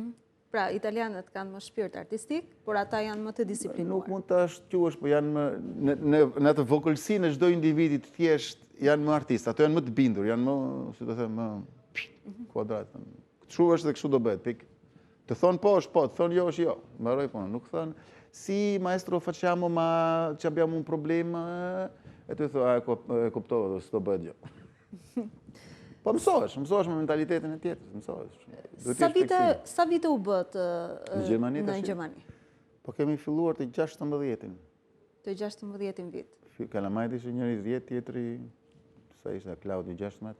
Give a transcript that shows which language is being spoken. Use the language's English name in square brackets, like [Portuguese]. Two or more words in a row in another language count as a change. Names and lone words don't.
[Albanian] Pra, italianët kanë më shpirt artistik, por ata janë më të disiplinuar. Nuk mund të quhesh, po janë më, në atë vogëlsinë e çdo individi të thjesht, janë më artistë. Ato janë më të bindur, janë më, si të them, më kuadrat. Kështu është dhe kështu do bëhet, pik. Të thonë po është po, të thonë jo është jo. Mbaroj punën. Nuk thonë, [Italian] si maestro facciamo, ma që abbiamo un problema, [Albanian] e të thua, e kuptova, s'do bëhet gjë. Po mësohesh me mentalitetin e tjetër, mësohesh. Sa vite u bët në Gjermani? Po kemi filluar të 16-in. Të 16 vit. Kalamajt ishte njëri 10, tjetri, sa ishte Claudio 16.